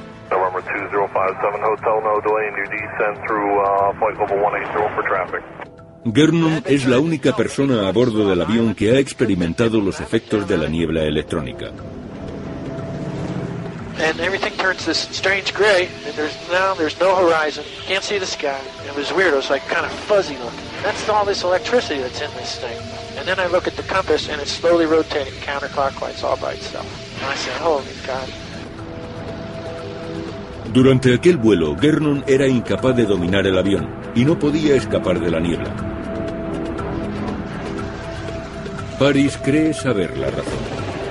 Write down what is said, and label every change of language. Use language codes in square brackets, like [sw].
[en] November 2057, hotel no delay in your descent through flight level 180 for traffic. [es] Gernon es la única persona a bordo del avión que ha experimentado los efectos de la niebla electrónica. [en] And everything turns this strange gray, and there's no horizon. Can't see the sky. It was weird. It was like kind of fuzzy looking. That's all this electricity that's in this thing. And then I look at the compass, and it's slowly rotating counterclockwise all by itself. And I said, "Holy God." [es] Durante aquel vuelo, Gernon era incapaz de dominar el avión y no podía escapar de la niebla. Paris cree saber la razón.